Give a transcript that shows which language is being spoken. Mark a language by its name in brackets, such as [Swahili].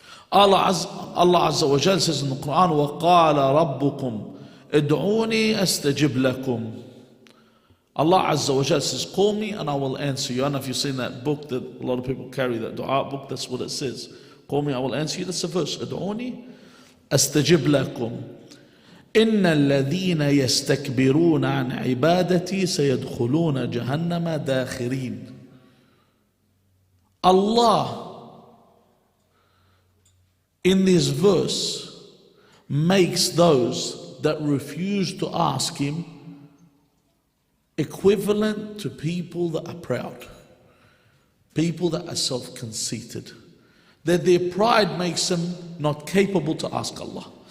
[English] Allah Azza wa Jal says in the Quran, [Arabic] وَقَالَ رَبُّكُمْ ادعوني أستجب لكم. [English] Allah Azza wa Jal says, call me and I will answer you. I don't know if you've seen that book that a lot of people carry, that dua book, that's what it says. Call me, I will answer you. That's the verse. [Arabic] ادعوني أستجب لكم. إن الذين يستكبرون عن عبادتي سيدخلون جهنم داخرين. [English] Allah in this verse makes those that refuse to ask Him equivalent to people that are proud, people that are self-conceited, that their pride makes them not capable to ask Allah.